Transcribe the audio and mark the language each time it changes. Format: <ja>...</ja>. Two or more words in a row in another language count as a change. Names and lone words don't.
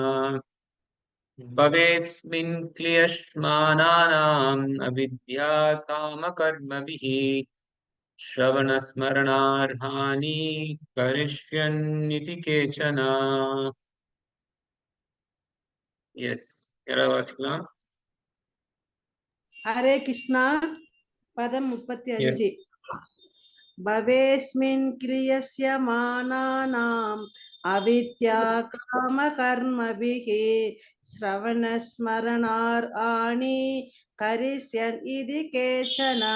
<sa>भवेस्मिन् क्लिश्यमानानाम् अविद्या कामकर्मभिः श्रवणस्मरणार्थानि करिष्यन्निति केचन.</sa> <en>यस,</en> <ta>யாராவது வாசிக்கலாம்?</ta> <sa>हरे कृष्ण.</sa> <ta>பதம் 35.</ta> <en>எஸ்.</en> <sa>भवेऽस्मिन् क्रियस्यमानानाम् अविद्या काम कर्मभिः श्रवणस्मरणार् आणि करिष्यन् इति केचन.</sa>